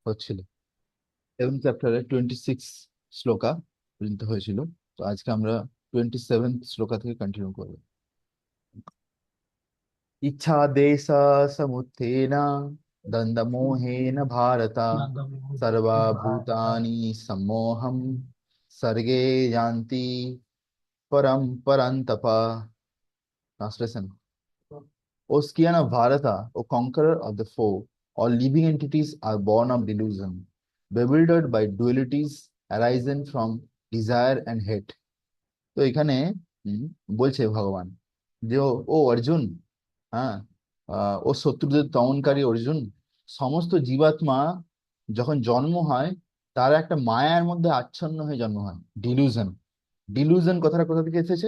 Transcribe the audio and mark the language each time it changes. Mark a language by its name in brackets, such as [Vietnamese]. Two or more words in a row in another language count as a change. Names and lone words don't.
[Bangla] হচ্ছিল। 7th চ্যাপ্টারে 26 শ্লোকা পর্যন্ত হয়েছিল। তো আজকে আমরা 27th শ্লোকা থেকে কন্টিনিউ করবো। [Sanskrit] ইচ্ছা দেশ সমুত্থেন দ্বন্দ্বমোহেন ভারত সর্বভূতানি সম্মোহম सर्गे यान्ति परम परन्तप। [English] ट्रांसलेशन: O Skiana Bharata, O conqueror of the foe, all living entities are born of delusion, bewildered by dualities arising from desire and hate. [Bangla] তো এখানে উম, বলছে ভগবান যে ও অর্জুন, হ্যাঁ, ও শত্রুদের দমনকারী অর্জুন, সমস্ত জীবাত্মা যখন জন্ম হয় তারা একটা মায়ার মধ্যে আচ্ছন্ন হয়ে জন্ম হয়। ডিলুশন, ডিলুশন কথাটা কোথা থেকে এসেছে?